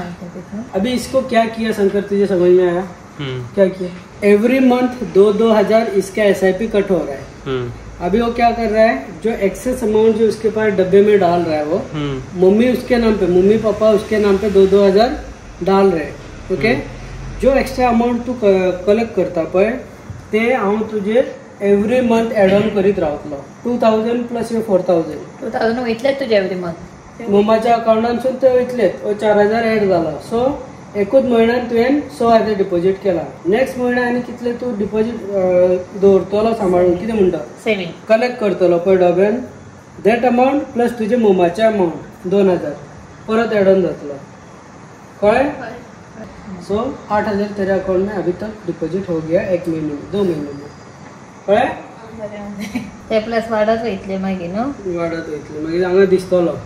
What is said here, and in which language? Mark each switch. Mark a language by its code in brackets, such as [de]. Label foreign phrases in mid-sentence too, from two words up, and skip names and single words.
[hi] अभी इसको क्या किया शंकर तुझे समझ में आया क्या किया [en] every month [hi] 2-2000 इसका SIP कट हो रहा है अभी वो क्या कर रहा है जो [en] excess amount [hi] जो उसके पास डब्बे में डाल रहा है वो मम्मी उसके नाम पे मम्मी पापा उसके नाम पे 2-2000 डाल रहे हैं ओके जो [en] extra amount [kok] तू कलेक्ट करता पळय ते हांव तुझे [en] every month add on [kok] करीत रावतलो [hi] 2000 प्लस 4000 [kok] वयतलेच तुजे [en] every month [kok] मम्माच्या अकाउंटांसून ते वयतलेत 4000 एड जाला सो एकूच म्हयन्यान तुवें 6000 डिपॉझिट केला नेक्स्ट म्हयन्या आनी कितले तू डिपॉझिट दवरतलो सांबाळून कितें म्हणटा सेविंग कलेक्ट करतलो पळय डब्यान [en] that amount [kok] प्लस तुजे मम्माचे अमाउंट 2000 परत [en] add on [kok] जातलो कळ्ळें सो 8,000 [hi] तेरे अकाउंट में अभी तक डिपॉजिट हो गया 1 महीने में 2 महीने में [kok] कळ्ळें ते प्लस वाढत वयतले मागीर न्हू वाढत वयतले मागीर हांगा दिसतलो